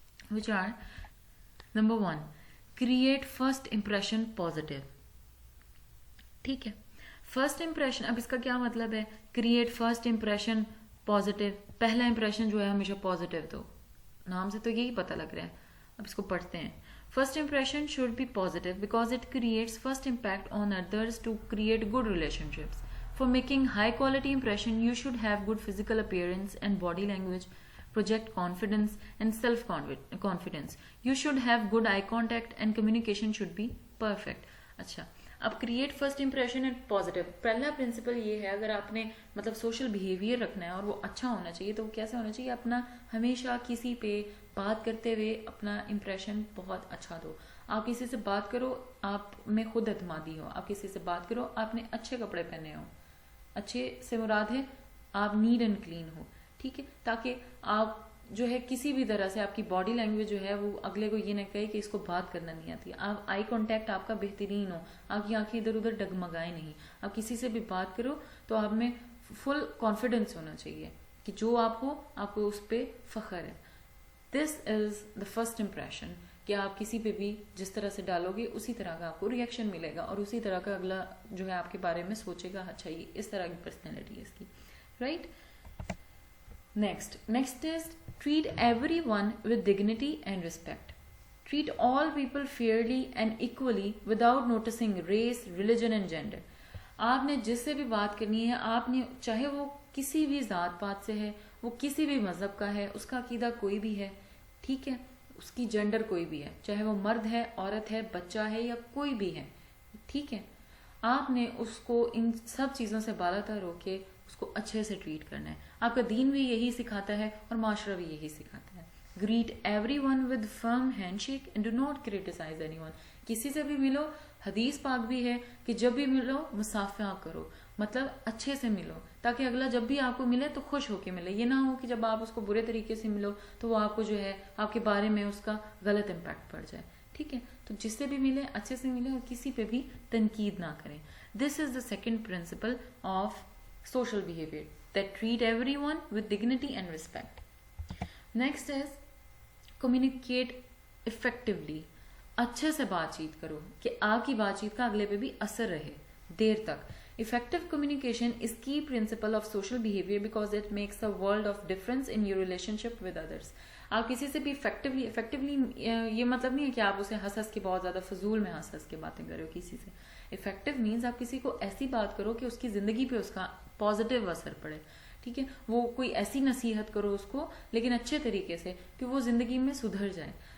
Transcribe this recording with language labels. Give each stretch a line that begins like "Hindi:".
English: Which are number 1, create first impression positive.
Urdu: ٹھیک ہے, first impression, اب اس کا کیا مطلب ہے؟
English: create first impression positive,
Urdu: پہلا امپریشن جو ہے ہمیشہ پازیٹیو دو. نام سے تو یہی پتہ لگ رہا ہے. اب اس کو پڑھتے ہیں.
English: First impression should be positive because it creates first impact on others to create good relationships. For making high quality impression, you should have good physical appearance and body language, project confidence and self-confidence. You should have good eye contact and communication should be perfect.
Urdu: اچھا, اب
English: Create first impression and positive.
Urdu: پہلا principal یہ ہے اگر آپ نے مطلب social behaviour رکھنا ہے اور وہ اچھا ہونا چاہیے تو وہ کیسے ہونا چاہیے؟ اپنا ہمیشہ کسی پہ بات کرتے ہوئے اپنا امپریشن بہت اچھا دو. آپ کسی سے بات کرو آپ میں خود اعتمادی ہو. آپ کسی سے بات کرو آپ نے اچھے کپڑے پہنے ہو. اچھے سے مراد ہے آپ نیٹ اینڈ کلین ہو. ٹھیک ہے, تاکہ آپ جو ہے کسی بھی طرح سے آپ کی باڈی لینگویج جو ہے وہ اگلے کو یہ نہ کہے کہ اس کو بات کرنا نہیں آتی. آپ آئی کانٹیکٹ آپ کا بہترین ہو, آپ کی آنکھیں ادھر ادھر ڈگمگائے نہیں. آپ کسی سے بھی بات کرو تو آپ میں فل کانفیڈنس ہونا چاہیے کہ جو آپ ہو آپ کو اس پہ فخر ہے.
English: this is the first impression
Urdu: کہ آپ کسی پہ بھی جس طرح سے ڈالو گے اسی طرح کا آپ کو ریئیکشن ملے گا اور اسی طرح کا اگلا جو ہے آپ کے بارے میں سوچے گا اچھا یہ اس طرح کی پرسنالٹی ہے اس کی.
English: Right, next is treat everyone with dignity and respect. Treat all people fairly and equally without noticing race, religion and gender.
Urdu: آپ نے جس سے بھی بات کرنی ہے آپ نے چاہے وہ کسی بھی ذات پات سے ہے, وہ کسی بھی مذہب کا ہے, اس کا عقیدہ کوئی بھی ہے, ٹھیک ہے, اس کی جینڈر کوئی بھی ہے, چاہے وہ مرد ہے, عورت ہے, بچہ ہے یا کوئی بھی ہے, ٹھیک ہے, آپ نے اس کو ان سب چیزوں سے بالاتر ہو کے اس کو اچھے سے ٹریٹ کرنا ہے. آپ کا دین بھی یہی سکھاتا ہے اور معاشرہ بھی یہی سکھاتا ہے.
English: Greet everyone with firm handshake and do not criticise anyone.
Urdu: کسی سے بھی ملو, حدیث پاک بھی ہے کہ جب بھی ملو مصافحہ کرو, مطلب اچھے سے ملو تاکہ اگلا جب بھی آپ کو ملے تو خوش ہو کے ملے. یہ نہ ہو کہ جب آپ اس کو برے طریقے سے ملو تو وہ آپ کو جو ہے آپ کے بارے میں اس کا غلط امپیکٹ پڑ جائے. ٹھیک ہے, تو جس سے بھی ملے اچھے سے ملے اور کسی پہ بھی تنقید نہ کریں.
English: This is the second principle of social behavior, that treat everyone with dignity and respect. Next is communicate effectively.
Urdu: اچھے سے بات چیت کرو کہ آپ کی بات چیت کا اگلے پہ بھی اثر رہے دیر تک.
English: Effective communication is key principle of social behavior because it makes a world of difference in your relationship with others.
Urdu: آپ کسی سے بھی effectively یہ مطلب نہیں ہے کہ آپ اسے ہنس ہنس کے بہت زیادہ فضول میں ہنس ہنس کے باتیں کرو کسی سے. افیکٹو مینز آپ کسی کو ایسی بات کرو کہ اس کی زندگی پہ اس کا پازیٹیو اثر پڑے. ٹھیک ہے, وہ کوئی ایسی نصیحت کرو اس کو لیکن اچھے طریقے سے کہ وہ زندگی میں سدھر جائے.